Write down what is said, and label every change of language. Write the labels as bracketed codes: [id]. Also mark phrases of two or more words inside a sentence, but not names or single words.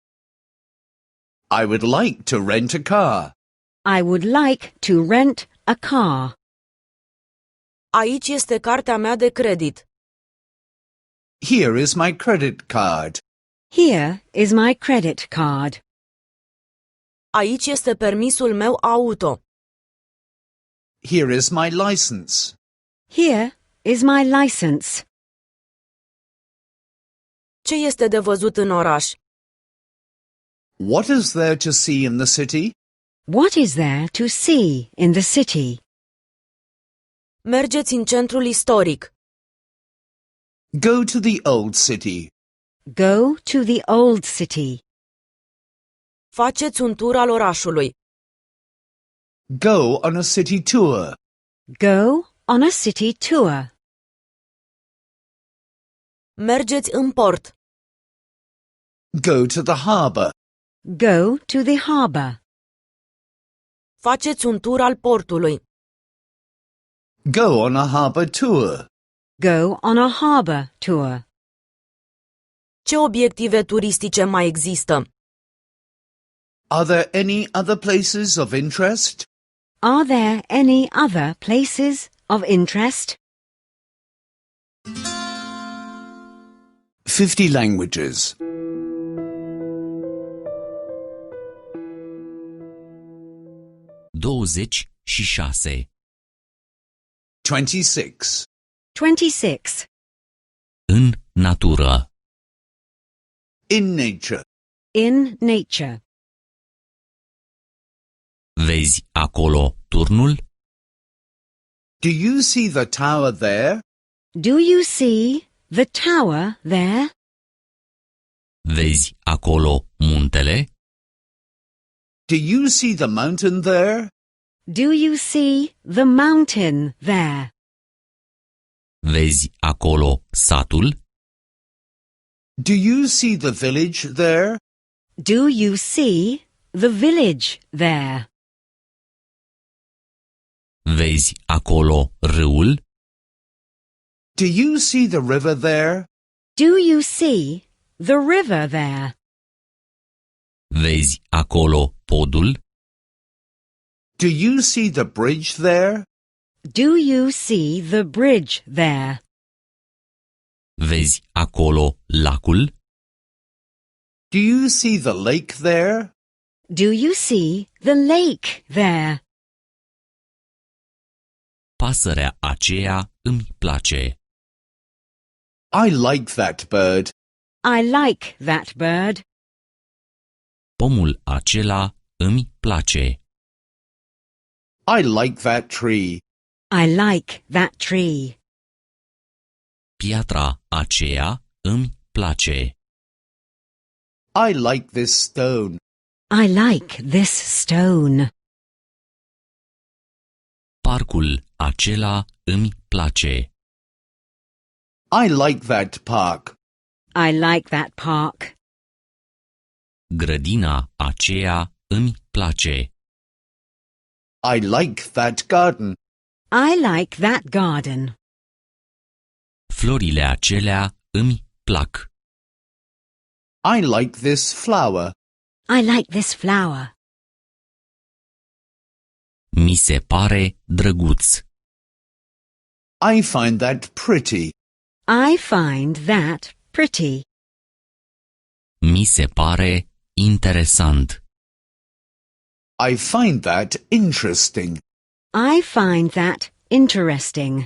[en] I would like to rent a car. I would like to rent a car. [ro] Aici este cartea mea de credit. [en] Here is my credit card. Here is my credit card. [ro] Aici este permisul meu auto. [en] Here is my license. Here is my license. [ro] Ce este de văzut în oraș? [en] What is there to see in the city? What is there to see in the city? [ro] Mergeți în centrul istoric. [en] Go to the old city. Go to the old city. [ro] Faceți un tur al orașului. [en] Go on a city tour. Go on a city tour. [ro] Mergeți în port. [en] Go to the harbor. Go to the harbor. [ro] Faceți un tur al portului. [en] Go on a harbor tour. Go on a harbor tour. [ro] Ce obiective turistice mai există? [en] Are there any other places of interest? Are there any other places of interest? 50 languages. 26. 26. 26. [ro] În natură. [en] In nature. In nature. [ro] Vezi acolo turnul? [en] Do you see the tower there? Do you see the tower there? [ro] Vezi acolo muntele? [en] Do you see the mountain there? Do you see the mountain there? [ro] Vezi acolo satul? [en] Do you see the village there? Do you see the village there? [ro] Vezi acolo râul? [en] Do you see the river there? Do you see the river there? [ro] Vezi acolo podul? [en] Do you see the bridge there? Do you see the bridge there? [ro] Vezi acolo lacul? [en] Do you see the lake there? Do you see the lake there? [ro] Pasărea aceea îmi place. [en] I like that bird. I like that bird. [ro] Pomul acela îmi place. [en] I like that tree. I like that tree. [ro] Piatra aceea îmi place. [en] I like this stone. I like this stone. [ro] Parcul acela îmi place. [en] I like that park. I like that park. [ro] Grădina aceea îmi place. [en] I like that garden. I like that garden. [ro] Florile acelea îmi plac. [en] I like this flower. I like this flower. [ro] Mi se pare drăguț. [en] I find that pretty. I find that pretty. [ro] Mi se pare interesant. [en] I find that interesting. I find that interesting.